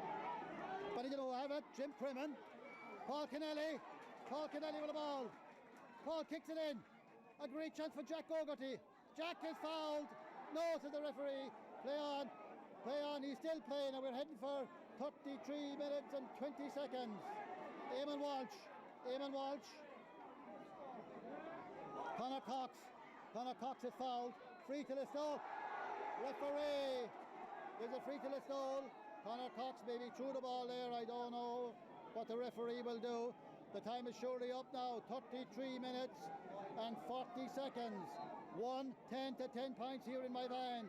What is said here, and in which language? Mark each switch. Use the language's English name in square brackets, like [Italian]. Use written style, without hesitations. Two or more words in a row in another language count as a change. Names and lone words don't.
[English] But he didn't have it. Jim Crimmin. Paul Kennelly with the ball. Paul kicks it in. A great chance for Jack Gogarty. Jack is fouled. No to the referee. Play on. Play on. He's still playing, and we're heading for 33 minutes and 20 seconds. Eamon Walsh. Eamon Walsh. Conor Cox. Conor Cox is fouled. Free to Listowel. Referee. There's a free to Listowel. Conor Cox maybe threw the ball there. I don't know what the referee will do. The time is surely up now. 33 minutes and 40 seconds. 1-10 to 10 points here in my van.